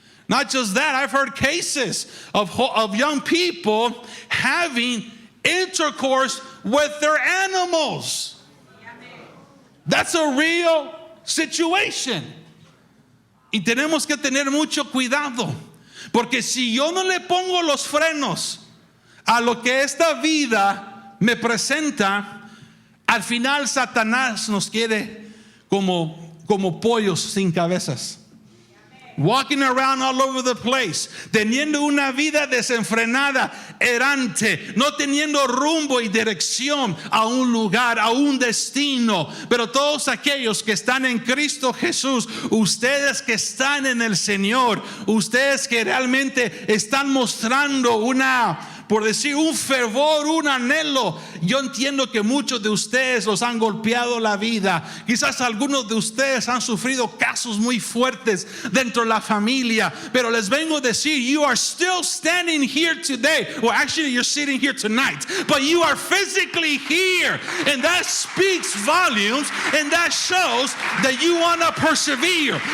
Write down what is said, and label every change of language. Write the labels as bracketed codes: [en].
[en] Not just that, I've heard cases of young people having intercourse with their animals. That's a real situation. [es] Y tenemos que tener mucho cuidado, porque si yo no le pongo los frenos a lo que esta vida me presenta, al final Satanás nos quiere como pollos sin cabezas. [en] Walking around all over the place, [es] teniendo una vida desenfrenada, errante, no teniendo rumbo y dirección a un lugar, a un destino. Pero todos aquellos que están en Cristo Jesús, ustedes que están en el Señor, ustedes que realmente están mostrando por decir, un fervor, un anhelo. Yo entiendo que muchos de ustedes los han golpeado la vida. Quizás algunos de ustedes han sufrido casos muy fuertes dentro de la familia. Pero les vengo a decir, [en] you are still standing here today. Well, actually, you're sitting here tonight. But you are physically here. And that speaks volumes. And that shows that you want to persevere.